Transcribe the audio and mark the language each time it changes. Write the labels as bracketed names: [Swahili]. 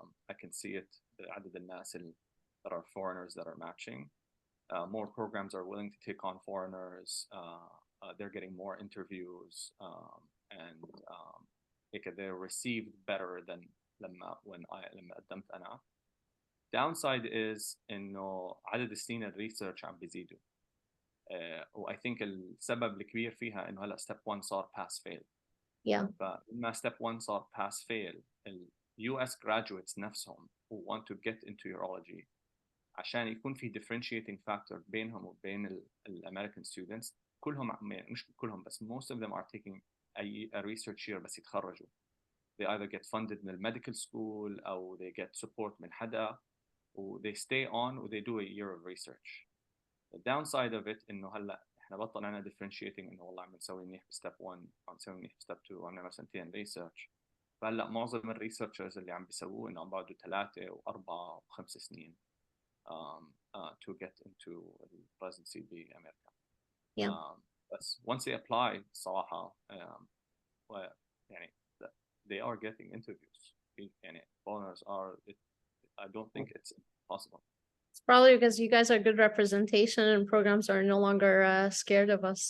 [English] I can see it, [Arabic] عدد الناس [English] that are foreigners that are matching. More programs are willing to take on foreigners. They're getting more interviews, and they're received better than [Arabic] لما قدمت أنا. [English] Downside is [Arabic] إنه عدد السنين الريسيرش عم بيزيدوا. و [English] I think [Arabic] السبب الكبير فيها إنه هلا step 1 صار [English] pass fail. Yeah. [Arabic] فلما [English] step 1 صار pass fail, US graduates [Arabic] نفسهم [English] who want to get into urology [Arabic] عشان يكون في [English] differentiating factor [Arabic] بينهم وبين [English] American students, [Arabic] كلهم مش كلهم بس [English] most of them are taking a research year [Arabic] بس يتخرجوا. [English] They either get funded [Arabic] من [English] medical school [Arabic] أو [English] they get support [Arabic] من حدا, [English] و they stay on و they do a year of research. The downside of it [Arabic] إنه هلا إحنا بطلنا [English] differentiating [Arabic] إنه والله عم نسوي منيح ب step 1 عم نسوي منيح ب step 2 عم نعمل سنتين research. فهلا معظم الريسيرشرز اللي عم بيسووه إنه عم بيقعدوا 3 و4 و5 سنين to get into residency بأمريكا. [English] Yeah. [Arabic] بس [English] once they apply [Arabic] صراحة يعني [English] they are getting interviews. [Arabic] يعني [English] foreigners are. I don't think it's impossible. It's probably because you guys are good representation and programs are no longer scared of us.